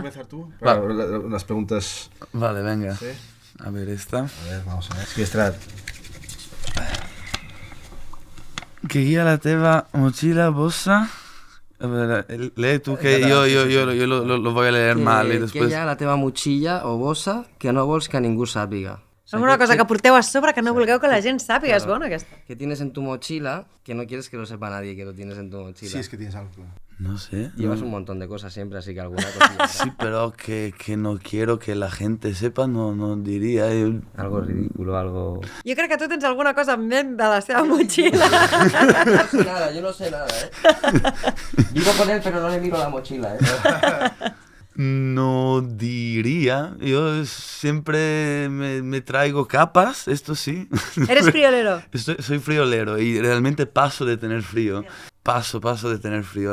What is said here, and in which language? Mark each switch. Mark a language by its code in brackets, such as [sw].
[es] ¿Quieres comenzar tú? Para las preguntas... Vale, venga. ¿Sí? A ver esta. A ver, vamos a ver. Si quieres traer... ¿Qué guía [ca] la teva [es] mochila bossa? A ver, lee tú que yo lo voy a leer mal y después... [ca] Que hi ha a la teva motxilla o bossa que no vols que ningú sàpiga. Alguna cosa que porteu a sobre que no vulgueu que la gent sàpiga, és bona aquesta. [es] Que tienes en tu mochila que no quieres que lo sepa nadie que lo tienes en tu mochila. Sí, es que tienes algo. Claro. No sé. Llevas un montón de cosas siempre, así que alguna cosilla. Sí, pero que no quiero que la gente sepa, no diría. Algo ridículo, algo... [ca] Jo crec que tu tens alguna cosa en ment de la seva motxilla. [es] Yo no sé nada, Vivo con él, pero no le miro la mochila, No diría. Yo siempre me traigo capas, esto sí. Eres friolero. Soy friolero y realmente paso de tener frío. Paso de tener frío.